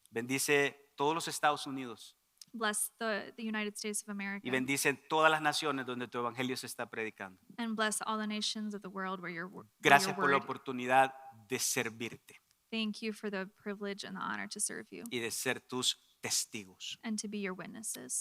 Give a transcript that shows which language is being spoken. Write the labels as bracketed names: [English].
[Spanish] bendice todos los Estados Unidos [English] bless the United States of America, [Spanish] y bendice todas las naciones donde tu evangelio se está predicando. [English] and bless all the nations of the world where your [Spanish] Gracias por la [English] word. [Spanish] oportunidad de servirte [English] Thank you for the privilege and the honor to serve you [Spanish] y de ser tus testigos. [English] and to be your witnesses.